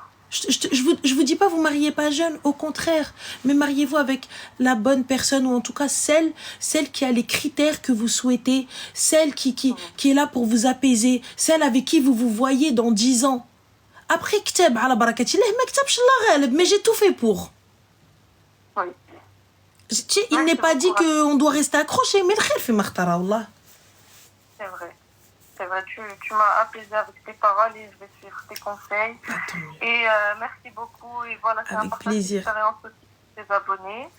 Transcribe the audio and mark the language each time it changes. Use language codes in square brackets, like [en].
[fr] Je vous dis pas, vous mariez pas jeune, au contraire, mais mariez-vous avec la bonne personne, ou en tout cas celle qui a les critères que vous souhaitez, celle qui est là pour vous apaiser, celle avec qui vous vous voyez dans 10 ans. [ar] Après, كتاب على بركة الله ما كتبش الله غالب, [fr] mais j'ai tout fait pour. Oui. Il n'est pas dit qu'on doit rester accroché, mais le [ar] khir fi makhtara, wallah. [fr] C'est vrai. C'est vrai, tu m'as apaisé avec tes paroles et je vais suivre tes conseils. Et merci beaucoup. Et voilà, c'est un partage d'expérience aussi pour tes abonnés.